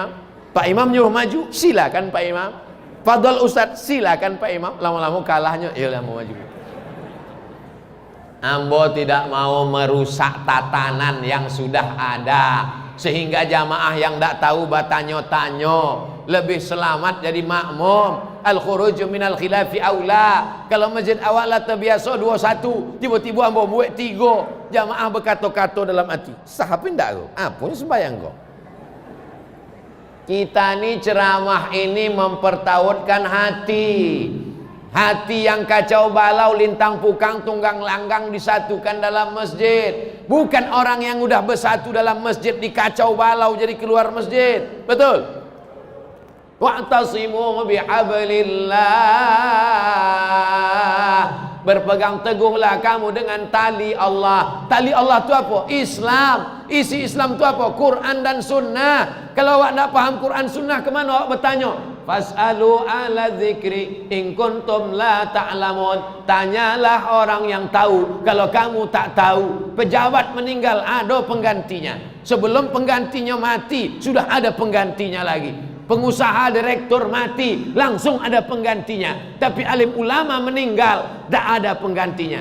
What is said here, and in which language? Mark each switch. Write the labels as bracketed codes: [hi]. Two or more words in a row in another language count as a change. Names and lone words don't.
[id] Pak Imam nyuruh maju, silakan Pak Imam. Fadol Ustadz, silakan Pak Imam. Lama-lama kalahnya, ya mau maju. Ambo tidak mau merusak tatanan yang sudah ada, sehingga jamaah yang tidak tahu batanyo-tanyo lebih selamat jadi makmum. [ar] الخروج من الخلاف أولى. [id] Kalau masjid awak lah terbiasa 21, tiba-tiba ambo buat 3, jamaah berkato-kato dalam hati. Sahapin tak kau? Apanya sembahyang kau? Kita ni ceramah ini mempertautkan hati. Hati yang kacau balau, lintang pukang, tunggang langgang disatukan dalam masjid. Bukan orang yang udah bersatu dalam masjid dikacau balau jadi keluar masjid. [ar] Betul? واعتصموا بحبل الله. [id] Berpegang teguhlah kamu dengan tali Allah. Tali Allah itu apa? Islam. Isi Islam itu apa? Quran dan Sunnah. Kalau awak tak paham Quran Sunnah, kemana awak bertanya? [ar] فاسألوا أهل الذكر إن كنتم لا تعلمون. [id] Tanyalah orang yang tahu kalau kamu tak tahu. Pejabat meninggal, ada penggantinya. Sebelum penggantinya mati, sudah ada penggantinya lagi. Pengusaha direktur mati, langsung ada penggantinya. Tapi alim ulama meninggal, tak ada penggantinya.